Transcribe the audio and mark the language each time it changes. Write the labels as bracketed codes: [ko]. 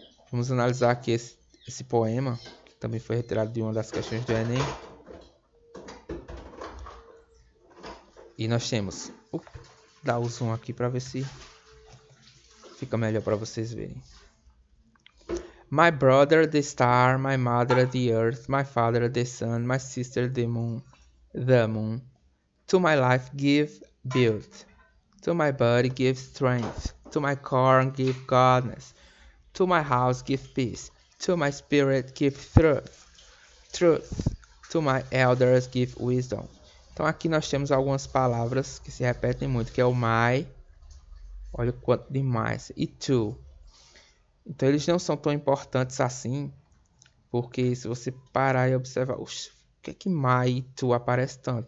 [pt] Vamos analisar aqui esse poema, que também foi retirado de uma das questões do Enem. E nós temos... Dá o zoom aqui para ver se fica melhor para vocês verem. [en] My brother the star, my mother the earth, my father the sun, my sister the moon. To my life give beauty, to my body give strength, to my corn give godness, to my house give peace, to my spirit give truth, to my elders give wisdom. [pt] Então aqui nós temos algumas palavras que se repetem muito, que é o my, olha o quanto de mais, e to. Então eles não são tão importantes assim, porque se você parar e observar, o que é que my e to aparece tanto?